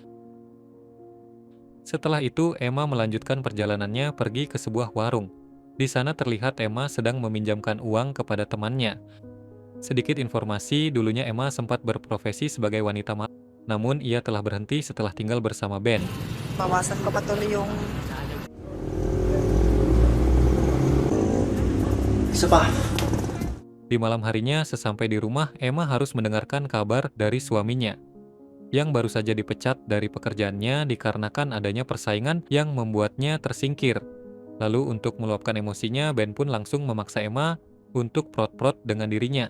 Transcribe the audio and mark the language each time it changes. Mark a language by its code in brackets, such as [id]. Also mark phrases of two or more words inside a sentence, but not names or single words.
[id] Setelah itu Emma melanjutkan perjalanannya pergi ke sebuah warung. Di sana terlihat Emma sedang meminjamkan uang kepada temannya. Sedikit informasi, dulunya Emma sempat berprofesi sebagai wanita malam. Namun ia telah berhenti setelah tinggal bersama Ben. [tl] Bawasan ko pa tuloy yung isa pa. [id] Di malam harinya, sesampai di rumah, Emma harus mendengarkan kabar dari suaminya yang baru saja dipecat dari pekerjaannya dikarenakan adanya persaingan yang membuatnya tersingkir. Lalu untuk meluapkan emosinya, Ben pun langsung memaksa Emma untuk prot-prot dengan dirinya.